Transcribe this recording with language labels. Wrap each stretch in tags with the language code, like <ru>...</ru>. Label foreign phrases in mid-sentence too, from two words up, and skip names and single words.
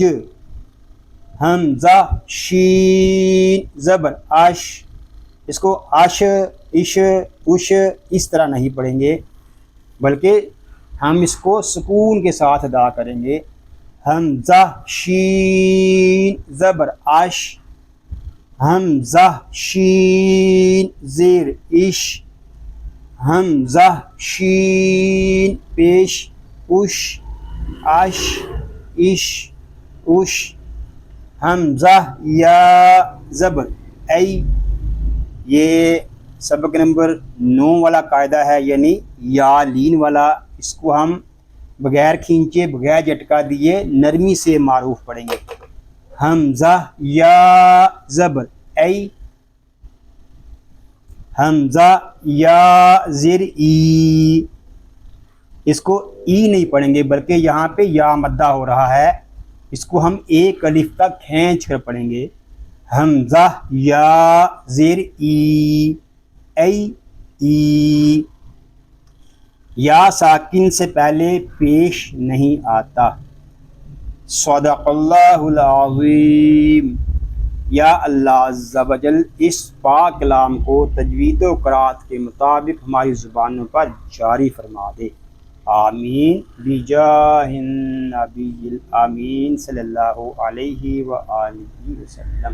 <ur>حمزہ شین زبر اش. اس کو اش اش اش اس طرح نہیں پڑھیں گے بلکہ ہم اس کو سکون کے ساتھ ادا کریں گے. حمزہ شین زبر اش. حمزہ شین زیر اش. حمزہ شین پیش اش اش اش اش. حمزہ یا زبر ای. یہ سبق نمبر 9 والا قاعدہ ہے، یعنی یا لین والا. اس کو ہم بغیر کھینچے بغیر جھٹکا دیے نرمی سے معروف پڑھیں گے. حمزہ یا زبر ای. حمزہ یا زیر ای. اس کو ای نہیں پڑھیں گے بلکہ یہاں پہ یا مدہ ہو رہا ہے، اس کو ہم ایک الف تک کھینچ کر پڑھیں گے. حمزہ یا زیر ای ای ای. یا ساکن سے پہلے پیش نہیں آتا.</ur> <ar>صدق اللہ العظیم.</ar> <ur>یا اللہ</ur> <ar>عز و جل</ar> <ur>اس پاک کلام کو تجوید و قرات کے مطابق ہماری زبانوں پر جاری فرما دے.</ur> <ar>آمین بجاہ النبی الامین صلی اللہ علیہ وآلہ وسلم.</ar>